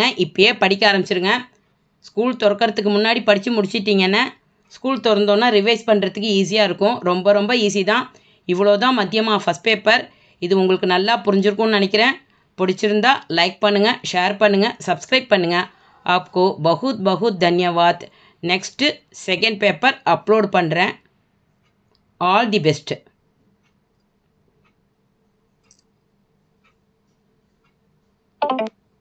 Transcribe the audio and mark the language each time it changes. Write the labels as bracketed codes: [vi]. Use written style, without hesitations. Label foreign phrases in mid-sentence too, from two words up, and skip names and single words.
[ta] இப்போயே படிக்க ஆரம்பிச்சிருங்க. ஸ்கூல் திறக்கிறதுக்கு முன்னாடி படித்து முடிச்சிட்டிங்கன்னா ஸ்கூல் திறந்தோன்னா ரிவைஸ் பண்ணுறதுக்கு ஈஸியாக இருக்கும். ரொம்ப ரொம்ப ஈஸி தான். இவ்வளோ தான் மத்தியமாக [en] first paper. [ta] இது உங்களுக்கு நல்லா புரிஞ்சிருக்கும்னு நினைக்கிறேன். பிடிச்சிருந்தா லைக் பண்ணுங்கள், ஷேர் பண்ணுங்கள், சப்ஸ்கிரைப் பண்ணுங்கள். [hi] आपको बहुत बहुत धन्यवाद. [en] next second paper upload [hi] பண்ணுறேன். [en] all the best.